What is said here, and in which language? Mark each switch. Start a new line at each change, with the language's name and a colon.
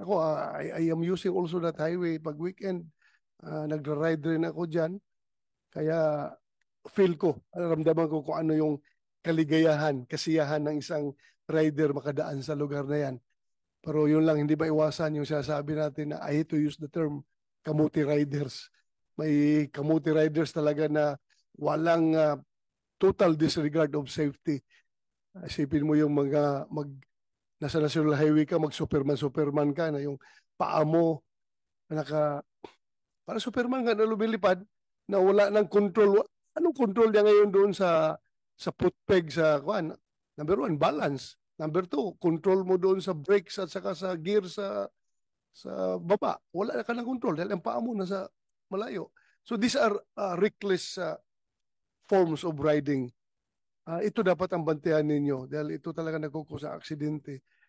English: Ako, I am using also that highway pag weekend.
Filipino: Nagra-ride rin ako dyan. Kaya feel ko, ramdaman ko kung ano yung kaligayahan, kasiyahan ng isang rider makadaan sa lugar na yan. Pero yun lang, hindi ba iwasan yung sinasabi natin na
English: I hate to use the term
Filipino: kamuti riders. May kamuti riders talaga na walang
English: total disregard of safety.
Filipino: Isipin mo yung mga nasa National Highway ka, mag-Superman ka na yung paa mo para Superman ka na lumilipad na wala ng control. Anong control niya ngayon doon sa footpeg sa kuan? Number 1, balance. Number 2, control mo doon sa brakes at saka sa gear sa baba. Wala ka ng control dahil ang paa mo nasa malayo.
English: So these are reckless forms of riding.
Filipino: Ito dapat ang bantayan ninyo dahil ito talaga nagkukusa sa aksidente.